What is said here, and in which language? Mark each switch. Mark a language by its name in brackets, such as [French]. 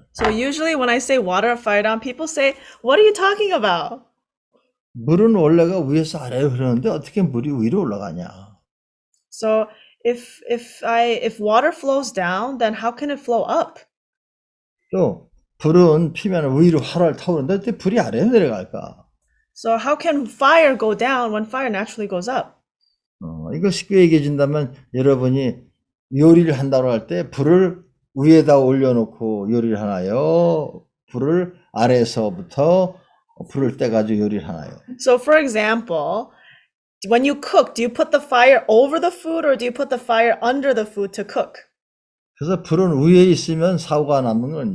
[English] So usually when I say water up, fire down, people say, what are you talking about? [Korean] 물은 원래가 위에서 아래로 흐르는데 어떻게 물이 위로 올라가냐? [English] So if water flows down, then how can it flow up? [Korean] 또 불은 피면 위로 활활 타오르는데 어떻게 불이 아래로 내려갈까? [English] So how can fire go down when fire naturally goes up? [Korean] 이거 쉽게 얘기해 준다면 여러분이 요리를 한다고 할 때 불을 위에다 올려놓고 요리를 하나요? 불을 아래에서부터 불을 떼가지고 요리를 하나요? [English] So for example, when you cook, do you put the fire over the food or do you put the fire under the food to cook? [Korean] 그래서 불은 위에 있으면 사고가 납니다.